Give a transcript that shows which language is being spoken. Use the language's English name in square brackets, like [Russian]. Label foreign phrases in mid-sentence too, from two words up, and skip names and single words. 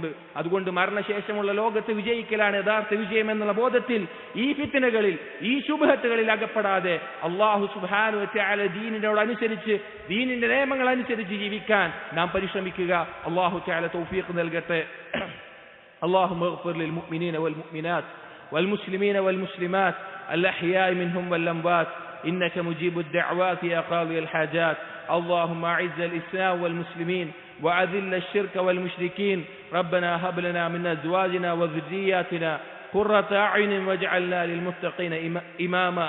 [Malayalam] അതുകൊണ്ട് മരണശേഷമുള്ള ലോകത്ത് വിജയിക്കലാണ് യഥാർത്ഥ വിജയം എന്നുള്ള ബോധത്തിൽ ഈ ഫിത്നകളിൽ, ഈ ശുബ്ഹത്തുകളിൽ അകപ്പെടാതെ [Arabic] الله سبحانه وتعالى [Malayalam] ദീനിനോടനുസരിച്ച്, ദീനിന്റെ നിയമങ്ങൾ അനുസരിച്ച് ജീവിക്കാൻ നാം പരിശ്രമിക്കുക. [Arabic] الله تعالى [Malayalam] തൗഫീഖ് നൽകട്ടെ. [Arabic] اللهم اغفر للمؤمنين والمؤمنات والمسلمين والمسلمات الأحياء منهم والأموات إنك مجيب الدعوات يا قاضي الحاجات. اللهم أعز الإسلام والمسلمين وأذل الشرك والمشركين. ربنا هب لنا من أزواجنا وذرياتنا قرة أعين واجعلنا للمتقين إماما.